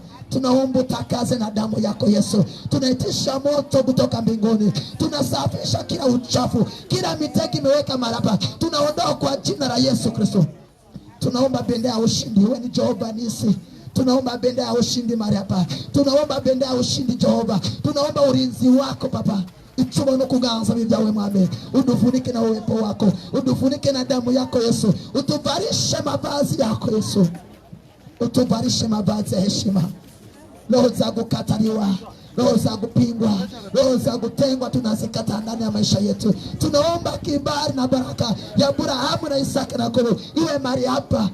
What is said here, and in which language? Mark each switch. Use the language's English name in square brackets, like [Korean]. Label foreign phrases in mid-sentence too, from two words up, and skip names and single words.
[Swahili] Tunaomba utakaze na damu yako Yesu. Tunaitisha moto kutoka mbinguni. Tunasafisha kila uchafu, kila mitego imeweka mahali hapa. Tunaondoa kwa jina la Yesu Kristo. Tunaomba bendera ya ushindi. Wewe ni Jehova Nisi. Tunaomba bendera ya ushindi mahali hapa. Tunaomba bendera ya ushindi Jehova. Tunaomba ulinzi wako Papa. [Kinyarwanda] Ichuma no kuganza bibyawe Mwami. [Swahili] Udufunike na uwepo wako. Udufunike na damu yako Yesu. Utuvarishe mavazi yako Yesu. Utuvarishe mavazi ya heshima. Roho za kukataliwa, roho za kupingwa, roho za kutengwa tunazikata ndani ya maisha yetu. Tunaomba kibali na baraka ya Abrahamu na Isaka na Yakobo iwe mahali hapa.